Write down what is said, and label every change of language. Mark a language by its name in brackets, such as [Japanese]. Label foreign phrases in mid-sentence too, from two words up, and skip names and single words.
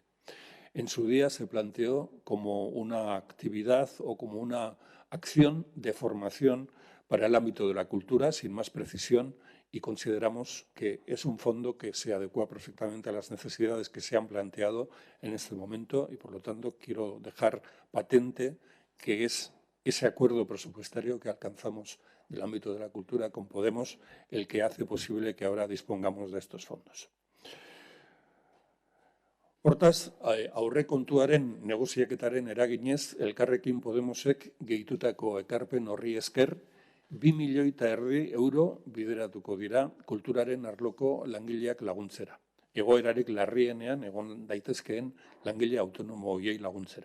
[Spanish] En su día se planteó como una actividad o como una acción de formación para el ámbito de la cultura, sin más precisión, y consideramos que es un fondo que se adecua perfectamente a las necesidades que se han planteado en este momento y, por lo tanto, quiero dejar patente que es ese acuerdo presupuestario que alcanzamos del ámbito de la cultura con Podemos el que hace posible que ahora dispongamos de estos fondos. [Basque] Hortaz, aurrekontuaren negoziaketaren eraginez, Elkarrekin Podemosek gehitutako ekarpen horri esker, 2,5 milioi euro bideratuko dira kulturaren arloko langileak laguntzera. Egoerarik larrienean egon daitezkeen langile autonomo horiei laguntzera.